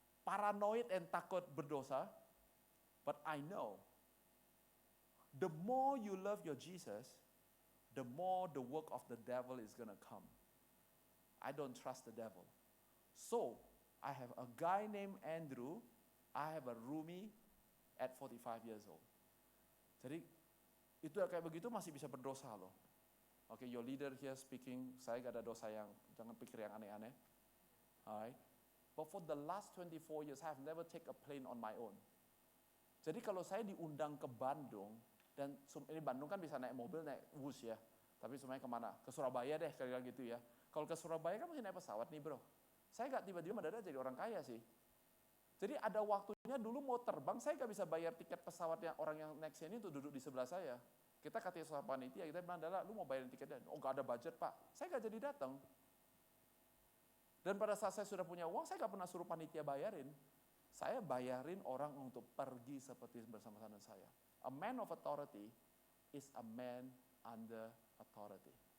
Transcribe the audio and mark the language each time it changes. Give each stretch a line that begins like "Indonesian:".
English: paranoid and
Indonesian: takut berdosa,
English: but I know the more you love your Jesus, the more the work of the devil is gonna come. I don't trust the devil. So, I have a guy named Andrew, I have a roomie at 45 years old.
Indonesian: Jadi, itu kayak begitu masih bisa berdosa loh. Oke,
English: your leader here speaking,
Indonesian: saya gak ada dosa yang, jangan pikir yang aneh-aneh. Alright.
English: But for the last 24 years, I have never take a plane on my own.
Indonesian: Jadi kalau saya diundang ke Bandung, dan ini Bandung kan bisa naik mobil, naik bus ya. Tapi semuanya kemana? Ke Surabaya deh, kira-kira gitu ya. Kalau ke Surabaya kan mesti naik pesawat nih bro. Saya gak tiba-tiba mendadak jadi orang kaya sih. Jadi ada waktunya dulu mau terbang, saya gak bisa bayar tiket pesawatnya orang yang naik sini untuk duduk di sebelah saya. Kita kata sama panitia, kita bilang, Dala, lu mau bayarin tiketnya? Oh gak ada budget pak, saya gak jadi datang. Dan pada saat saya sudah punya uang, saya gak pernah suruh panitia bayarin. Saya bayarin orang untuk pergi seperti bersama-sama saya.
English: A man of authority is a man under authority.